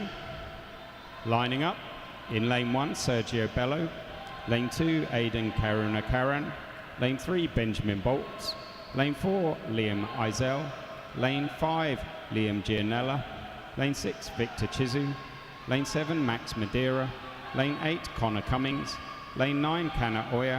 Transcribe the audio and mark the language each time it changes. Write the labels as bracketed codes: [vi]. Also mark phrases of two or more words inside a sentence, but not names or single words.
[en] Lining up in lane 1, Sergio Bello. Lane 2, Aidan Karunakaran. Lane 3, Benjamin Bolts. Lane 4, Liam Eisel. Lane 5, Liam Gianella. Lane 6, Victor Chizu. Lane 7, Max Madeira. Lane 8, Connor Cummings. Lane 9, Kana Oya.